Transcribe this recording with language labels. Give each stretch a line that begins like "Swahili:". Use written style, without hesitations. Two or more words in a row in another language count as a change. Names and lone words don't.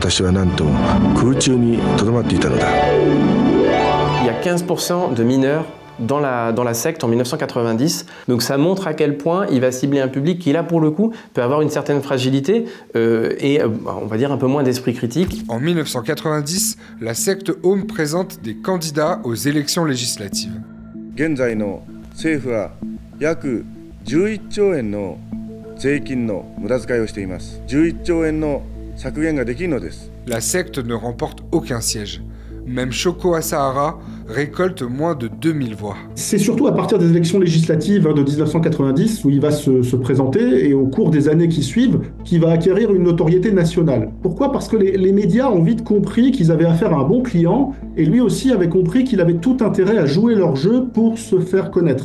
French: Il y a 15% de mineurs dans la secte en 1990. Donc ça montre à quel point il va cibler un public qui, là, pour le coup, peut avoir une certaine fragilité et, on va dire, un peu moins d'esprit critique. En 1990, la secte Aum présente des candidats aux élections législatives.
Japanese: 現在の政府は約11兆円の税金の無駄遣いをしています。11兆円の削減ができるのです。
French: La secte ne remporte aucun siège. Même Shoko Asahara récolte moins de 2000 voix. C'est surtout à partir des élections législatives de 1990 où il va se présenter et au cours des années qui suivent, qu'il va acquérir une notoriété nationale. Pourquoi? Parce que les médias ont vite compris qu'ils avaient affaire à un bon client et lui aussi avait compris qu'il avait tout intérêt à jouer leur jeu pour se faire connaître.